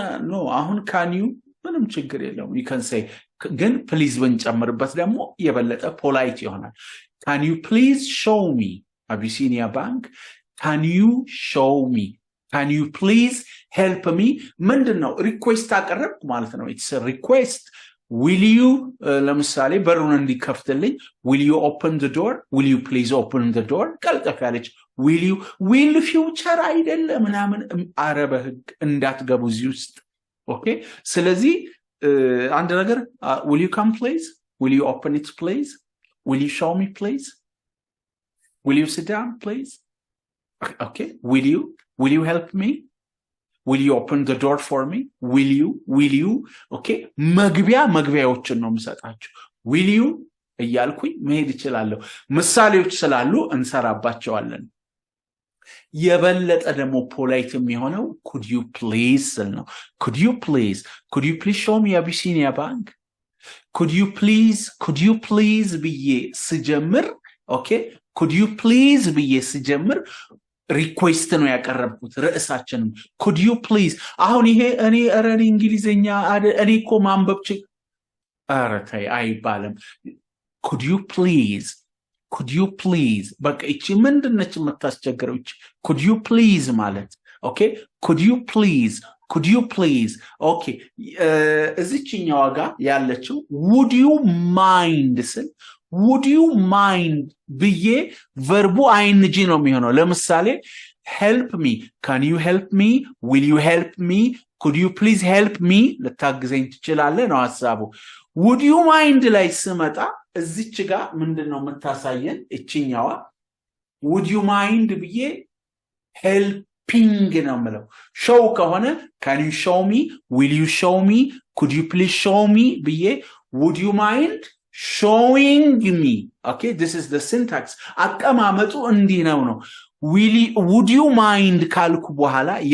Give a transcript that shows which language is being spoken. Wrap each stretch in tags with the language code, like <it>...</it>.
<am>ኖ፣ አሁን can you ምንም ችግር የለውም።</am> <en>you can say</en> <am>ግን ፕሊዝ ብንጨምርበት ደግሞ የበለጠ ፖላይት ይሆናል።</am> <en>can you please show me Abyssinia Bank? can you show me? can you please help me?</en> <am>ምንድነው ሪኩዌስት አቀረብኩ ማለት ነው።</am> <en>it's a request. will you</en> <am>ለምሳሌ በሩን እንዲከፍትልኝ</am> <en>will you open the door? will you please open the door?</en> <am>ቀልጠፍ ያለች will you will future አይደለም ምናምን አረበ ህግ እንዳትገቡ እዚህ ውስጥ። ኦኬ ስለዚህ አንድ ነገር</am> <en>will you come please? will you open it please? will you show me please? will you sit down please? okay will you help me? will you open the door for me?</en> <am>will you okay መግቢያዎችን ነው የምሰጣችሁ። will you እያልኩኝ መሄድ እችላለሁ። ምሳሌዎች ስላሉ እንሰራባቸዋለን። የበለጠ ደግሞ ፖላይት የሚሆነው could you please ስል ነው።</am> <en>could you please show me Abyssinia Bank? could you please</en> <am>ብዬ ስጀምር ኦኬ could you please ብዬ ስጀምር ሪኩዌስት ነው ያቀረብኩት። ርዕሳችንም could you please። አሁን ይሄ እኔ እንግሊዘኛ እኔ እኮ ማንበብ ተይ አይባልም። could you please በቃ እቺ ምንድነች የምታስቸግረው?</am> <en>እቺ could you please ማለት ኦኬ could you please ኦኬ</en> <am>እዚህኛው ጋር ያለችው</am> <en>would you mind ስል would you mind ብዬ</en> <am>ቨርቡ ing ነው የሚሆነው። ለምሳሌ</am> <en>help me, can you help me? will you help me? could you please help me?</en> <am>ልታግዘኝ ትችላለህ ነው ሐሳቡ።</am> <en>would you mind</en> <am>ላይ ስመጣ እዚች ጋር ምንድነው የምታሳየን? እቺኛዋ</am> <en>would you mind</en> <am>ብዬ</am> <en>helping</en> <am>ነው የምለው።</am> <en>show ከሆነ can you show me? will you show me? could you please show me</en> <am>ብዬ</am> <en>would you mind showing me? okay this is the syntax።</en> <am>አቀማመጡ እንዲህ ነው።</am> <en>would you mind</en> <am>ካልኩ በኋላ</am>